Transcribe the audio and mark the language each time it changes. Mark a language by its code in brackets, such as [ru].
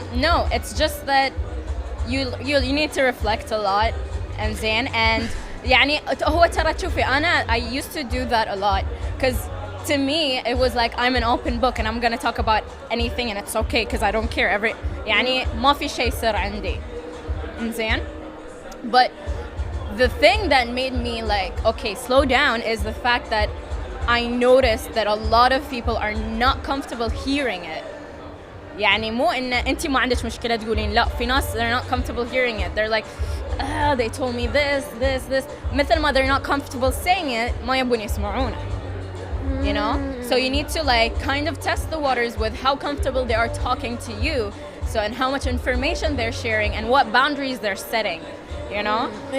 [en] No, it's just that you need to reflect a lot and زين and [ar] يعني هو ترى تشوفي أنا [en] I used to do that a lot because to me it was like I'm an open book and I'm gonna talk about anything and it's okay because I don't care [ar] يعني ما في شيء سر عندي إنزين. [en] But the thing that made me like okay slow down is the fact that I noticed that a lot of people are not comfortable hearing it. [ar] يعني مو إن أنتي ما عندك مشكلة تقولين لا في ناس [en] they're not comfortable hearing it. They're like they told me this [ar] مثل ما [en] they're not comfortable saying it [ar] ما يبون يسمعونه. [en] You know? So you need to like kind of test the waters with how comfortable they are talking to you. So and how much information they're sharing and what boundaries they're setting. You know?